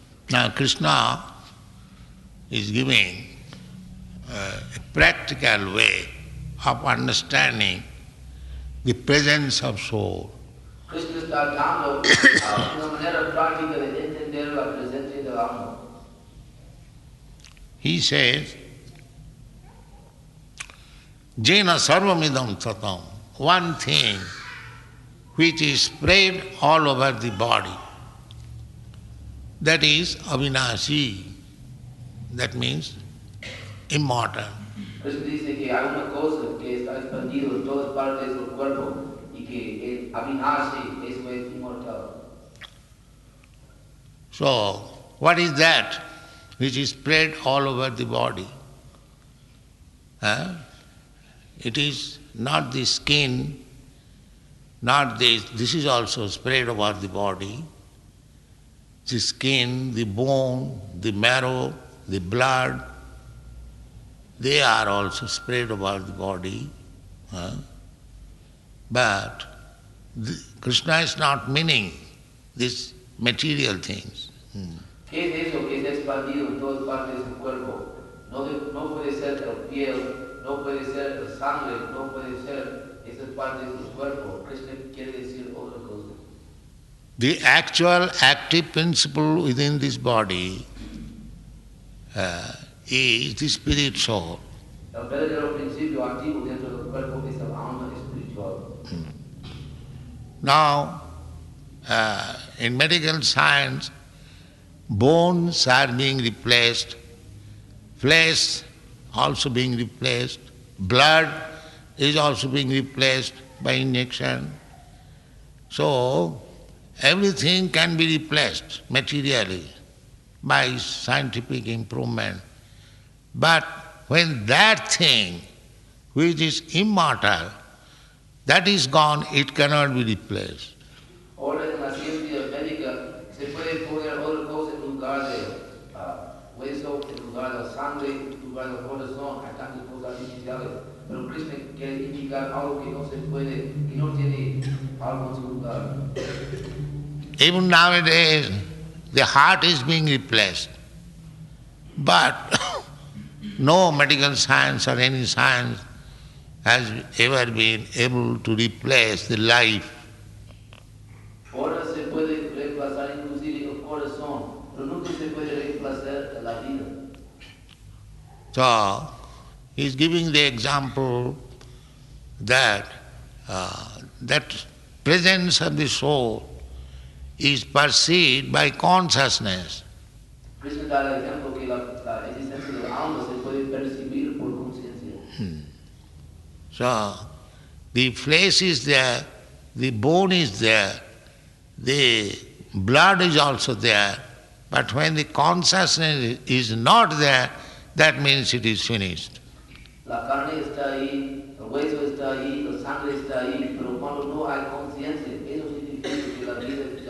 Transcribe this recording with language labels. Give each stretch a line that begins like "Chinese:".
English: Now Krishna is giving a practical way of understanding the presence of soul.
Spanish: Krishna está dando una manera práctica de entender la presencia del alma.
English: He says,
Sanskrit: Jena sarvamidam tatam,
English: one thing which is spread all over the body, that is avinashi, that means immortal.
Spanish: Krishna dice que hay una cosa que está expandido en todas partes del cuerpo y que es avinashi, eso es inmortal.
English: So, what is that which is spread all over the body? It is not the skin, not this is also spread over the body. The skin, the bone, the marrow, the blood, they are also spread over the body. But Krishna is not meaning these material things.
Spanish: ¿Qué es eso que es expandido en todas partes del cuerpo? No puede ser el piel, no puede ser el sangre, no puede ser esas partes del cuerpo. Krishna quiere decir otra cosa.
English: The actual active principle within this body is the spirit soul.
Spanish: El verdadero principio activo dentro del cuerpo es el alma espiritual.
English: Now, in medical science, bones are being replaced, flesh also being replaced, blood is also being replaced by injection. So, everything can be replaced materially by scientific improvement. But when that thing which is immortal, that is gone, it cannot be replaced.
Spanish: Ahora en la ciencia médica se puede poner otra cosa en lugar de hueso, en lugar de sangre, en lugar del corazón, hay tantas cosas artificiales. Pero Krishna quiere indicar algo que no se puede, que no tiene algo en su lugar.
English: Even nowadays, the heart is being replaced. But no medical science or any science has ever been able to replace the life.
Spanish: Ahora se puede reemplazar inclusive el corazón, pero nunca se puede reemplazar la vida.
English: So, he is giving the example that that presence of the soul is perceived by consciousness.
Spanish: Krishna da el ejemplo que la existencia del alma se puede percibir por conciencia.
English: So, the flesh is there, the bone is there, the blood is also there, but when the consciousness is not there, that means it is finished.
Spanish: La carne está ahí, el hueso está ahí, la sangre está ahí, pero cuando no hay conciencia, eso significa que la vida